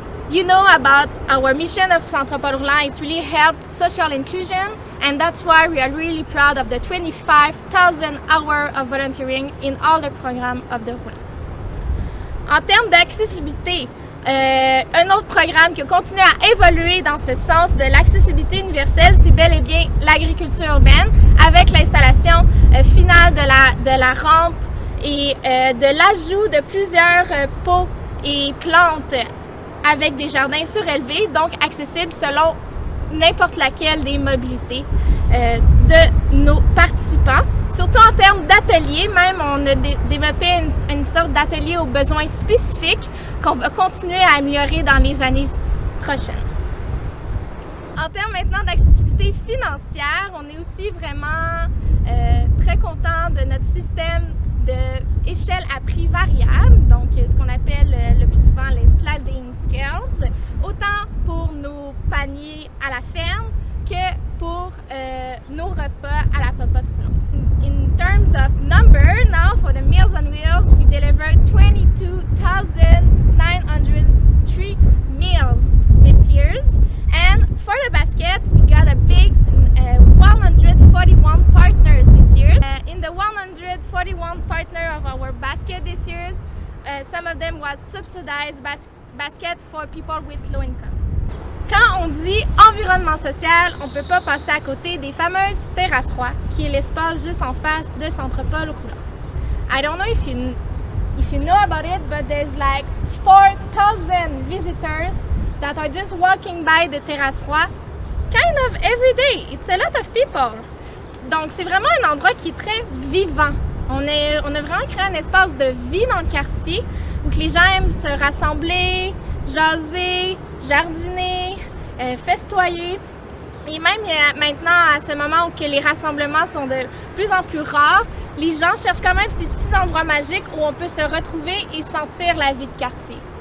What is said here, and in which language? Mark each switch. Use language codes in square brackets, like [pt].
[en] You know about our mission of Centropole Roulant, it's really helped social inclusion, and that's why we are really proud of the 25,000 hours of volunteering in all the programs of the Roulant. [fr] En termes d'accessibilité, un autre programme qui a continué à évoluer dans ce sens de l'accessibilité universelle, c'est bel et bien l'agriculture urbaine, avec l'installation finale de la rampe et de l'ajout de plusieurs pots et plantes avec des jardins surélevés, donc accessibles selon n'importe laquelle des mobilités de nos participants. Surtout en termes d'ateliers, même on a développé une sorte d'atelier aux besoins spécifiques qu'on va continuer à améliorer dans les années prochaines. En termes maintenant d'accessibilité financière, on est aussi vraiment très content de notre système d'échelle à prix variable, donc ce qu'on appelle le plus souvent les sliding scales, autant pour nos paniers à la ferme que pour nos repas à la popote roulante. [en] In terms of number, now for the Meals on Wheels, we delivered 22,903 meals this year. And for the basket, we got a big 141 partners this year. In the 141 partner of our basket this year, some of them was subsidized basket for people with low incomes. [fr] Quand on dit environnement social, on ne peut pas passer à côté des fameuses terrasses rois, qui est l'espace juste en face de Centropole Roulant. [en] I don't know if you know about it, but there's like 4,000 visitors that are just walking by the terrasse roi kind of every day. It's a lot of people. [fr] Donc, c'est vraiment un endroit qui est très vivant. On a vraiment créé un espace de vie dans le quartier où que les gens aiment se rassembler, jaser, jardiner, festoyer. Et même maintenant, à ce moment où que les rassemblements sont de plus en plus rares, les gens cherchent quand même ces petits endroits magiques où on peut se retrouver et sentir la vie de quartier.